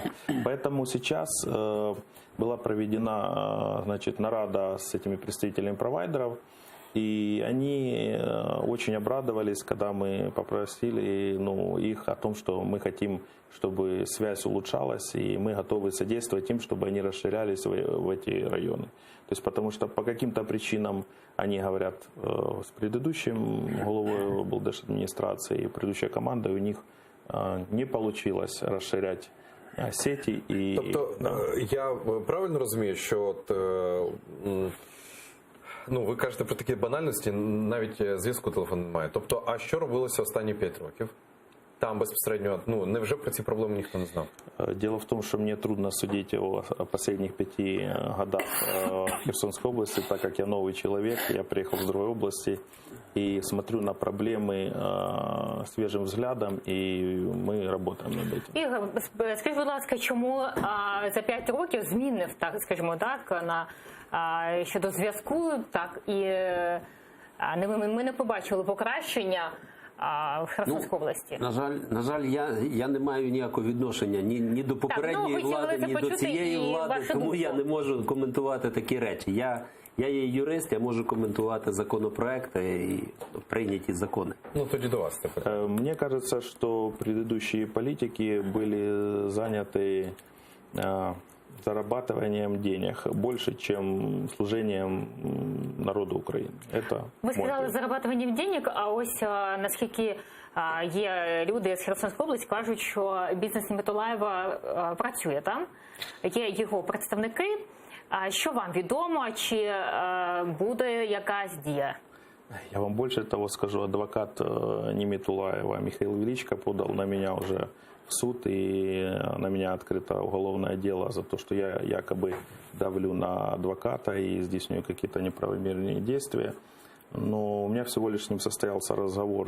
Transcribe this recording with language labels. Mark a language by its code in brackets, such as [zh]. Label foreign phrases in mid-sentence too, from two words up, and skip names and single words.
[ru] Поэтому сейчас была проведена, значит, нарада с этими представителями провайдеров, и они очень обрадовались, когда мы попросили их о том, что мы хотим, чтобы связь улучшалась, и мы готовы содействовать им, чтобы они расширялись в эти районы. То есть потому что по каким-то причинам они говорят с предыдущим головой облдержадминистрации, предыдущая команда, у них не получилось расширять сети. [uk] Тобто, я правильно розумію, що ви кажете про такі банальності, навіть зв'язку телефону немає. Тобто, а що робилося останні 5 років? Там безпосередньо, невже про ці проблеми ніхто не знав? [ru] Дело в том, что мне трудно судить о последних 5 годах в Херсонской области, так как я новый человек, я приехал из другой области и смотрю на проблемы свежим взглядом, и мы работаем над этим. [uk] Ігор, скажіть, будь ласка, чому за 5 років змінив, так, скажімо так, щодо зв'язку, так, і ми не побачили покращення в Херсонській області? На жаль, я не маю ніякого відношення ні до попередньої влади, ні до цієї влади, тому я не можу коментувати такі речі. Я є юрист, я можу коментувати законопроекти і прийняті закони. Тоді до вас тепер. [ru] Мне кажется, что предыдущие политики были заняты зарабатыванием денег больше, чем служением народу України. [uk] Ви сказали зарабатуванням денег, а ось наскільки є люди з Херсонської області, кажуть, що бізнес Німитулаєва працює там, є його представники. Що вам відомо, чи буде якась дія? [ru] Я вам больше того скажу, адвокат Нимитулаева Михаил Величко подал на меня уже в суд, и на меня открыто уголовное дело за то, что я якобы давлю на адвоката и здійснюю какие-то неправомерные действия. Но у меня всего лишь с ним состоялся разговор.